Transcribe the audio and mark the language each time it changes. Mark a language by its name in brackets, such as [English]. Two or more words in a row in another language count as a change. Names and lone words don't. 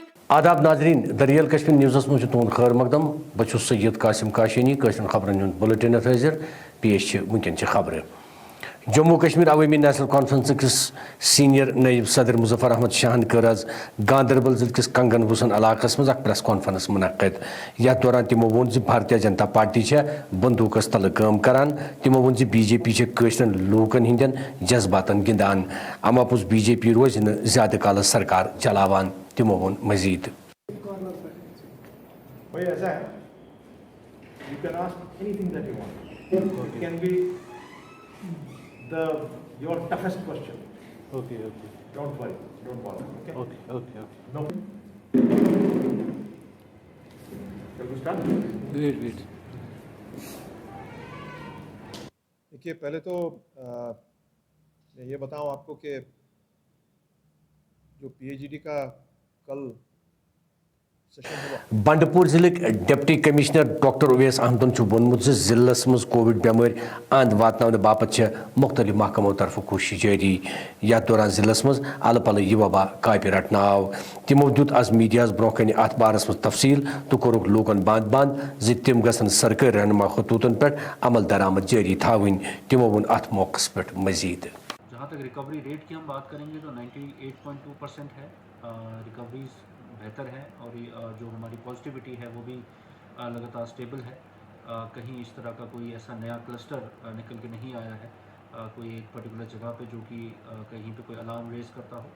[Kashmiri] आदाब नाजरीन दरियल कश्मीर न्यूज़ मज तुंद खैर मकदम बह सैयद कासिम काशनी खबरन बुलेटिन हाजिर पेश वनकन खबर जम्मू कश्मीर अवामी नेशनल कॉन्फ्रेंस किस सीनियर नायब सदर मुजफ्फर अहमद शाहन कर आज गांदरबल जिले किस कंगन वुसन इलाकस मज [English] press conference [Kashmiri] मुनक़द यथ दौरान तमो वोन भारतीय जनता पार्टी बंदूकस तल काम करान तमो वोन बीजेपी कशरन लूकन हिंदन जज्बातन गिंदान अमापुस बीजेपी रोज ज्यादा काल सरकार चलावान तमो वोन मजीद [English] your toughest question. Okay. Don't worry. Don't bother. Okay. No. Shall we start? Wait. [Hindi] देखिए पहले तो मैं ये बताऊं आपको कि जो पीएचडी का कल [Kashmiri] बंडपुर जिले [English] deputy commissioner [Kashmiri] डॉक्टर उवैस अहमदन वोनमुत जिलस मज कोविड बेमारी अंद वातन बापत मुख्तलिफ महकमों तरफ कोशिश जारी यथ दौरान जिलस मज अल पल यह वबा कापि रटन आव तमो दुत आज मीडिया ब्रोह कन अत बारस मज तफसील तो कोरुक लूकन बंद तिम गसन सरकारी रहनुमा खतूतन पे अमल दरामद जारी थावन तमो वोन अत मौके पे मजीद। [Hindi] जहाँ तक [English] recovery rate [Hindi] की हम बात करेंगे तो 98.2% है, रिकवरीज बेहतर है और जो हमारी पॉजिटिविटी है वो भी लगातार स्टेबल है। कहीं इस तरह का कोई ऐसा नया क्लस्टर निकल के नहीं आया है कोई एक पर्टिकुलर जगह पे जो कि कहीं पे कोई [English] alarm raise [Hindi] करता हो।